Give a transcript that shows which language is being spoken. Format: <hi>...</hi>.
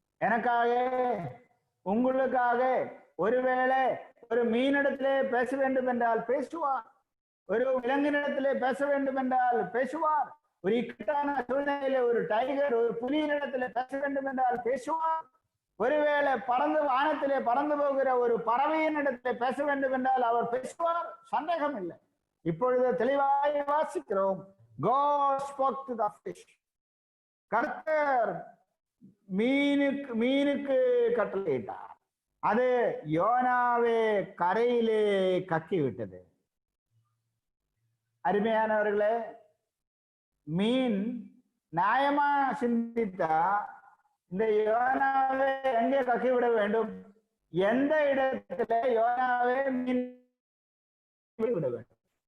<ta>எனக்காக உங்களுக்காக ஒருவேளை ஒரு மீனிடத்திலே பேச வேண்டும் என்றால் பேசுவார், ஒரு விலங்கினிடத்திலே பேச வேண்டும் என்றால் பேசுவார், ஒரு இக்கட்டான சூழ்நிலையில ஒரு டைகர் ஒரு புலியினிடத்திலே பேச வேண்டும் என்றால் பேசுவார், ஒருவேளை பறந்து வானத்திலே பறந்து போகிற ஒரு பறவையினிடத்திலே பேச வேண்டும் என்றால் அவர் பேசுவார், சந்தேகம் இல்லை. இப்பொழுது தெளிவாய் வாசிக்கிறோம்,</ta> <en>God spoke to the fish.</en> <ta>கர்த்தர் மீனுக்கு கட்டளையிட்டார், அது யோனாவே கரையிலே கக்கி விட்டது. அருமையானவர்களே, மீன் நியாயமா சிந்தித்தா இந்த யோனாவை எங்கே கக்கி விட வேண்டும், எந்த இடத்துல யோனாவை மீன் விட வேண்டும்.</ta>